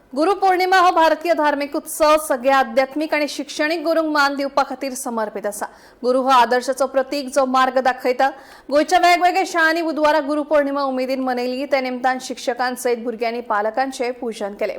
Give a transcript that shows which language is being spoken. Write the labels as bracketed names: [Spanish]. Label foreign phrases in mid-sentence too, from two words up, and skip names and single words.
[Konkani] गुरुपौर्णिमा हो भारतीय धार्मिक उत्सव सगळ्या आध्यात्मिक आणि शैक्षणिक गुरूंक मान दिवपा खातीर समर्पित असा। गुरु हो आदर्शाचो प्रतीक जो मार्ग दाखयता। गोयच्या वेगवेगळ्या शाळांनी बुधवारा गुरुपौर्णिमा उमेदीन मनयली। त्या निमतान शिक्षकांसयत भुरग्यांनी पालकांचे पूजन केले।